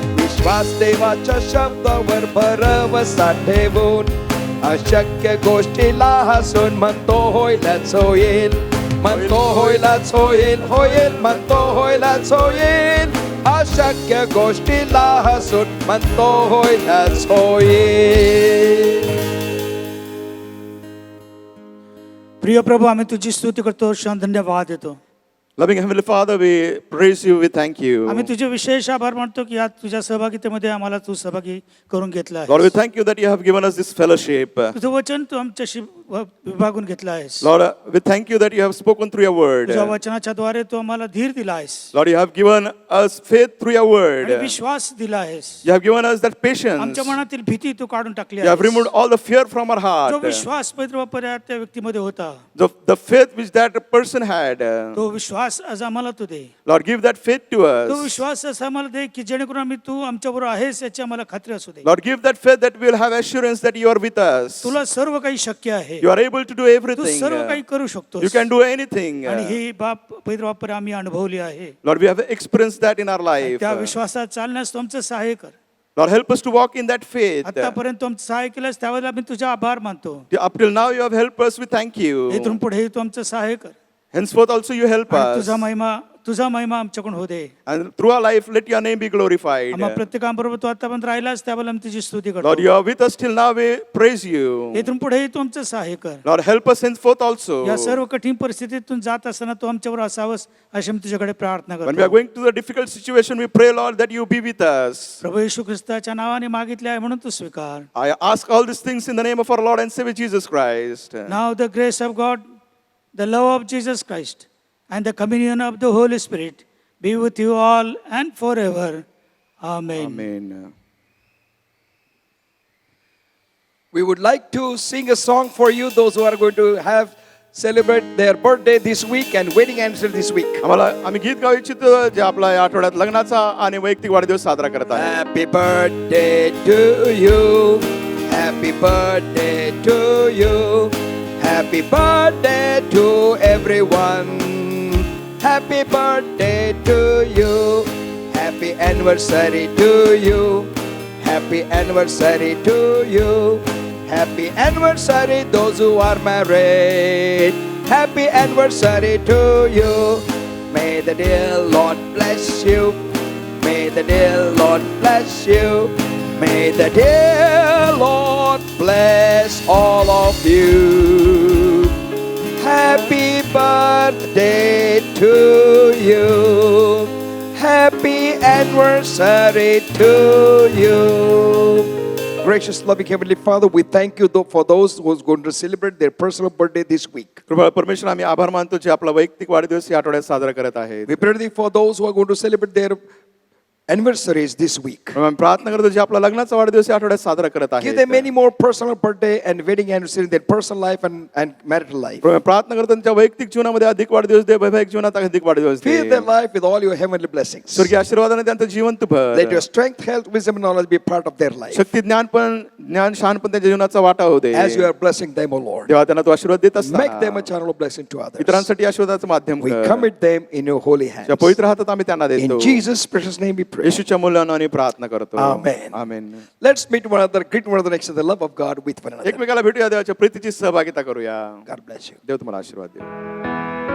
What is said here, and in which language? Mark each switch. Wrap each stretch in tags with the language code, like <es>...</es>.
<mr>विश्वास देवाच्या शब्दावर भरवसा ठेवून अशक्य गोष्टीला हसून म्हणतो होईलच होईल, म्हणतो होईलच होईल, होईल म्हणतो होईलच होईल. अशक्य गोष्टीला हसून म्हणतो होईलच होईल. प्रिय प्रभू, आम्ही तुझी स्तुती करतो, क्षण धन्यवाद देतो.</mr> <en>Loving Heavenly Father, we praise you, we thank you.</en> <mr>आम्ही तुझे विशेष आभार मानतो की आज तुझ्या सहभागितेमध्ये आम्हाला तू सहभागी करून घेतला</mr> <en>Lord, we</en> <mr>आहेस.</mr> <en>thank you that you have given us this fellowship.</en> <mr>तुझं वचन तू आमच्याशी विभागून घेतलं आहेस.</mr> <en>Lord, we thank you that you have spoken through your word.</en> <mr>तुझ्या वचनाच्या द्वारे तू आम्हाला धीर दिला आहेस</mr> <en>Lord, you have given us faith through your word.</en> <mr>आणि विश्वास दिला आहेस.</mr> <en>You have given us that patience.</en> <mr>आमच्या मनातील भीती तू काढून टाकली</mr> <en>You have</en> <mr>आहेस.</mr> <en>removed all the fear from our</en> <mr>जो</mr> <en>heart.</en> <mr>विश्वास पवित्र बाप्पा त्या व्यक्तीमध्ये होता,</mr> <en>The faith which that person had.</en> <mr>तो विश्वास आज आम्हाला तू दे.</mr> <en>Lord, give that faith to</en> <mr>तो</mr> <en>us.</en> <mr>विश्वास असा आम्हाला दे की जेणेकरून आम्ही तू आमच्याबरोबर आहेस याची आम्हाला खात्री असू दे.</mr> <en>Lord, give that faith that we will have assurance that you are with us.</en> <mr>तुला सर्व काही शक्य आहे. आहे.</mr> <en>You are able to do</en> <mr>Tu</mr> <en>everything.</en> <mr>सर्व काही करू</mr> <en>You</en> <mr>शकतोस.</mr> <en>can do anything.</en> <mr>आणि ही बाप पवित्र वापर आम्ही अनुभवली आहे.</mr> <en>Lord, we have experienced that in our life.</en> <mr>त्या विश्वासात चालण्यास तू आमचं सहाय्य कर.</mr> <en>Lord, help us to walk in that faith.</en> <mr>आतापर्यंत तू आमचं सहाय्य केलंस त्यावेळेला आम्ही तुझा आभार मानतो.</mr> <en>Up till now, you have helped us. We thank you.</en> <mr>इथून पुढे तू आमचं सहाय्य कर.</mr> <en>Henceforth, also you help</en> <mr>आणि</mr> <en>us.</en> <mr>तुझा महिमा आमच्याकडून हो दे.</mr> <en>And through our life, let your name be glorified.</en> <mr>आम्हा प्रत्येकाबरोबर तू आतापर्यंत राहिलास त्यावेळेला आम्ही तुझी स्तुती</mr> <en>Lord,</en> <mr>करतो.</mr> <en>you are with us till now. We praise you.</en> <mr>इथून पुढे तू आमचं सहाय्य कर.</mr> <en>Lord, help us henceforth also.</en> <mr>या सर्व कठीण परिस्थितीतून जात असताना तू आमच्यावर असावंस अशी मी तुझ्याकडे प्रार्थना</mr> <en>When we are</en> <mr>करतो.</mr> <en>going to the difficult situation, we pray, Lord, that you be with us.</en> <mr>प्रभू येशू ख्रिस्ताच्या नावाने मागितले आहे म्हणून तू स्वीकार.</mr> <en>I ask all these things in the name of our Lord and Savior Jesus Christ. Now the grace of God, the love of Jesus Christ, and the communion of the Holy Spirit be with you all and forever. Amen. Amen. We would like to sing a song for you, those who are going to have celebrate their birthday this week and wedding anniversary this week.</en> <mr>आम्ही गीत गाऊ इच्छितो जे आपला या आठवड्यात लग्नाचा आणि वैयक्तिक वाढदिवस साजरा करत आहे.</mr> <en>Happy birthday to you. Happy birthday to you. Happy birthday to everyone. Happy birthday to you. Happy anniversary to you. Happy anniversary to you. Happy anniversary those who are married. Happy anniversary to you. May the dear Lord bless you. May the dear Lord bless you. May the dear Lord bless all of you. Happy birthday to you. Happy anniversary to you. Gracious, loving Heavenly Father, we thank you for those who are going to celebrate their personal birthday this week.</en> <mr>कृपा परमेश्वर आम्ही आभार मानतो जे आपला वैयक्तिक वाढदिवस या आठवड्यात साजरा करत आहेत.</mr> <en>We pray thee for those who are going to celebrate their anniversaries this week.</en> <mr>आम्ही प्रार्थना करतो जे आपला लग्नाचा वाढदिवस या आठवड्यात साजरा करत</mr> <en>Give</en> <mr>आहेत.</mr> <en>them many more personal birthday and wedding anniversary in their personal life and marital life.</en> <mr>प्रार्थना करतो त्यांच्या वैयक्तिक जीवनामध्ये अधिक वाढदिवस दे, वैवाहिक जीवनात अधिक वाढदिवस दे.</mr> <en>Fill their life with all your heavenly blessings.</en> <mr>स्वर्गीय आशीर्वादाने त्यांचं जीवन तू भर.</mr> <en>Let your strength, health, wisdom, and knowledge be part of their life.</en> <mr>शक्ती ज्ञान शहाणपण त्यांच्या जीवनाचा वाटा होऊ दे.</mr> <en>As you are blessing them, O Lord,</en> <mr>तेव्हा त्यांना तू आशीर्वाद देत असता.</mr> <en>make them a channel of blessing to others.</en> <mr>इतरांसाठी आशीर्वादाचं माध्यम</mr> <en>We</en> <mr>कर.</mr> <en>commit them in your holy hands.</en> <mr>त्या पवित्र हातात आम्ही त्यांना देतो.</mr> <en>In Jesus' precious name we pray.</en> <mr>येशूच्या मूल्याने आणि प्रार्थना करतो.</mr> <en>Amen.</en> <mr>Amen.</mr> <en>Let's meet one another, greet one another next to the love of God with one another.</en> <mr>एकमेकाला भेटूया, देवाच्या प्रीतीची सहभागिता करूया.</mr> <en>God bless you.</en> <mr>देव तुम्हाला आशीर्वाद देऊ.</mr>